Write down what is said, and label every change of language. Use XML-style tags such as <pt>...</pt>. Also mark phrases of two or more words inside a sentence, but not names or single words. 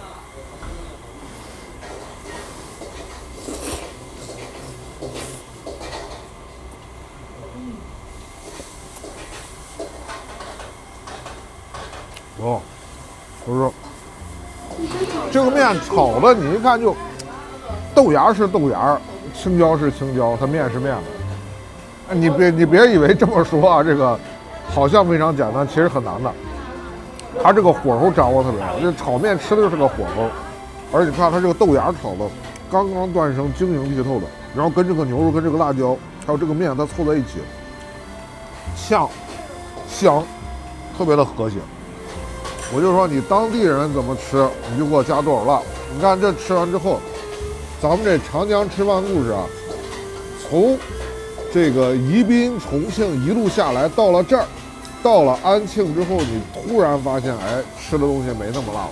<zh>哦，不是，这个面炒的，你一看就豆芽是豆芽，青椒是青椒，它面是面的。哎，你别以为这么说啊，这个好像非常简单，其實很難的。它這個火候掌握特別好，這炒面吃的就是個火候，而且看它這個豆芽炒的剛剛斷生，晶瑩剔透的，然後跟這個牛肉跟這個辣椒還有這個面它湊在一起，香，特別的和諧。我就說你當地人怎麼吃，你就給我加多少辣。你看這吃完之後，咱們這長江吃飯故事啊，從這個宜賓、重慶一路下來，到了這兒，到了安慶之後，你突然發現，哎，吃的東西沒那麼辣了。</zh>